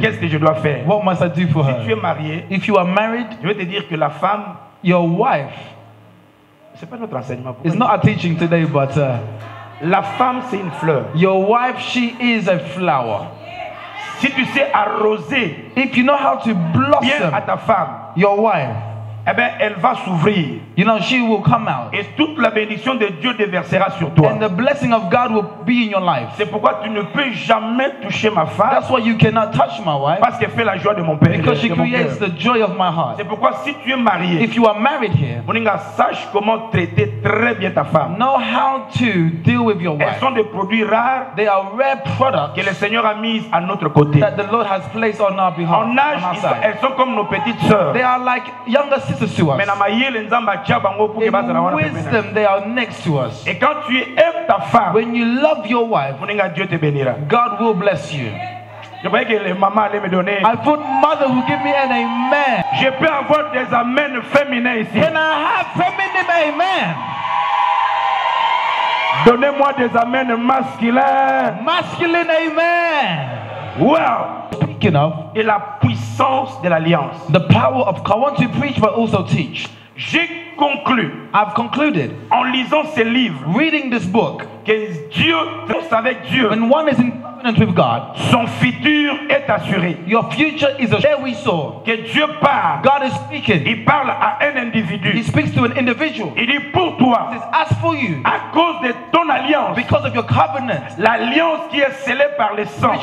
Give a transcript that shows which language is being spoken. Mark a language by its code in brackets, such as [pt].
[fr] Qu'est-ce que je dois faire? [en] What must I do for [fr] Si [en] her? [fr] tu es marié, [en] If you are married, [fr] je vais te dire que la femme, [en] your wife [fr] c'est pas notre enseignement. [en] is not a teaching today, but [fr] La femme, c'est une fleur. [en] your wife, she is a flower. [fr] Si tu sais arroser [en] If you know how to [fr] bien [en] blossom [fr] à ta femme, [en] your wife, [fr] eh bien, elle va s'ouvrir. [en] you know, she will come out. [fr] Et toute la bénédiction de Dieu déversera sur toi. [en] And the blessing of God will be in your life. [fr] C'est pourquoi tu ne peux jamais toucher ma femme, [en] That's why you cannot touch my wife, [fr] parce qu'elle fait la joie de mon père. [en] because she [fr] de mon [en] creates [fr] cœur. [en] the joy of my heart. [fr] C'est pourquoi si tu es marié, [en] If you are married here, [fr] Moninga, sache comment traiter très bien ta femme. [en] know how to deal with your [fr] Elles [en] wife. [fr] sont des produits rares [en] They are rare products [fr] que le Seigneur a mis à notre côté. [en] that the Lord has placed on our behalf. [fr] En âge, [en] On our side. [fr] elles sont comme nos petites sœurs. [en] They are like younger sisters to us. [ln] Mais na mayele nzamba tia bango [fr] pour que [ln] bazala [en] In [ln] wana pembeni. [en] wisdom, they are next to us. [fr] Et quand tu aimes ta femme, [en] When you love your wife, [fr] Moninga, Dieu te bénira. [en] God will bless you. [fr] Je croyais que les mamans allaient me donner. [en] I thought mother will give me an amen. [fr] Je peux avoir des amens féminins ici. [en] Can I have feminine amen? [fr] Donnez-moi des amens masculins. [en] Masculine amen. Wow. Speaking of [fr] Et la puissance de l'alliance. [en] the power of, I want to preach but also teach. [fr] J'ai conclu [en] I've concluded [fr] en lisant ces livres [en] reading this book. [fr] que Dieu, avec Dieu, [en] When one is in covenant with God, [fr] son futur est assuré. [en] your future is assured. There we saw [fr] Que Dieu parle. [en] God is speaking. [fr] Il parle à un [en] He [fr] individu. [en] speaks to an individual. [fr] Il dit pour toi, [en] He says, as for you, [fr] à cause de ton alliance, [en] because of your covenant, [fr] l'alliance qui est scellée par le sang,